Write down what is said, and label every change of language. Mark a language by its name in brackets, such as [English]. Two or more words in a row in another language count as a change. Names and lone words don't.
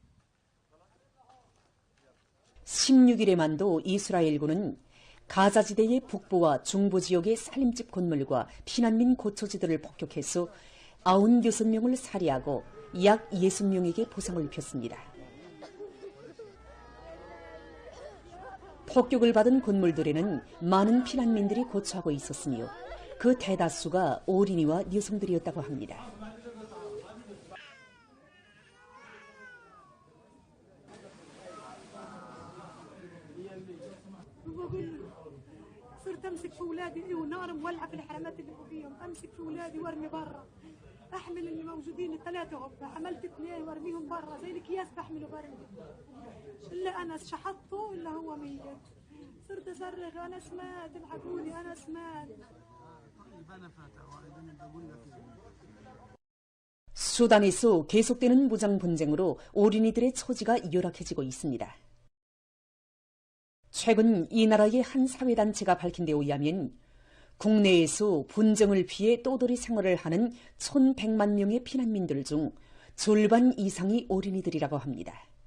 [Korean] 16일에만도 이스라엘군은 가자지대의 북부와 중부 지역의 살림집 건물과 피난민 고초지들을 폭격해서 96명을 살해하고 약 60명에게 보상을 폈습니다. 폭격을 받은 건물들에는 많은 피난민들이 거주하고 있었으며 그 대다수가 어린이와 여성들이었다고 합니다. [Arabic] صرت امسك في اولادي ونار مولعه في الحرامات اللي فوقيهم، امسك في اولادي وارمي برا، احمل اللي موجودين الثلاثه، عملت اثنين وارميهم برا زي الاكياس بحمله برمي، الا انا شحطته الا هو ميت. صرت اصرخ انا سماد الحقوني انا سماد. [Korean] 수단에서 계속되는 무장 분쟁으로 어린이들의 처지가 열악해지고 있습니다. 최근 이 나라의 한 사회단체가 밝힌 데 의하면 국내에서 분쟁을 피해 떠돌이 생활을 하는 1,100만 명의 피난민들 중 절반 이상이 어린이들이라고 합니다.